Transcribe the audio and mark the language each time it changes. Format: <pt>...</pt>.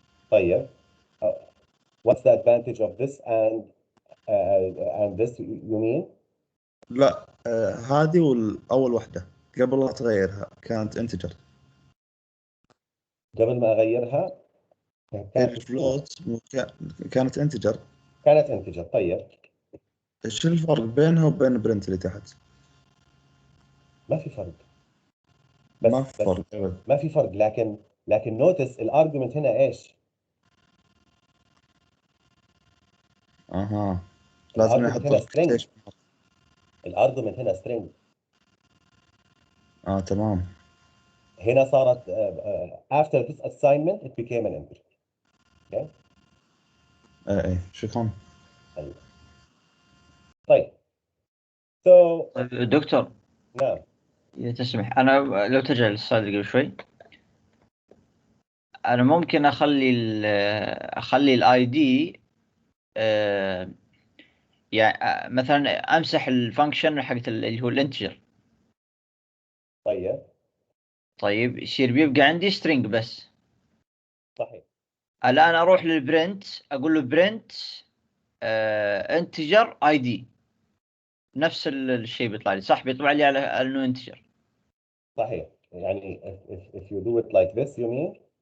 <ar>طيب</ar> <en>what's the advantage of this and this you mean؟</en> <ar>لا هذه والأول واحدة قبل لا تغيرها كانت انتجر. قبل ما اغيرها كانت الفلوت كانت انتجر. كانت انتجر. طيب ايش الفرق بينها وبين برنت اللي تحت؟ ما في فرق. ما في فرق أبد. ما في فرق، لكن نوتس الارجيومنت هنا ايش؟ اها لازم الارجيومنت نحط هنا لك</ar> <en>string. quotation.</en> <ar>الارجيومنت هنا string. تمام. هنا صارت</ar> <en>after this assignment it became an integer. Okay.</en> <ar>اي شكرا. أيوة. طيب so دكتور نعم إذا تسمح، أنا لو ترجع للسلايد اللي قبل شوي، أنا ممكن أخلي الآي دي يعني مثلا أمسح الفانكشن حقت اللي هو الانتجر. طيب يصير بيبقى عندي string بس. صحيح. الآن أروح للبرنت أقول له برنت انتجر اي دي، نفس الشيء بيطلع لي صح، بيطلع لي على انه انتجر. صحيح. يعني</ar> <en>if you do it like this you mean؟</en>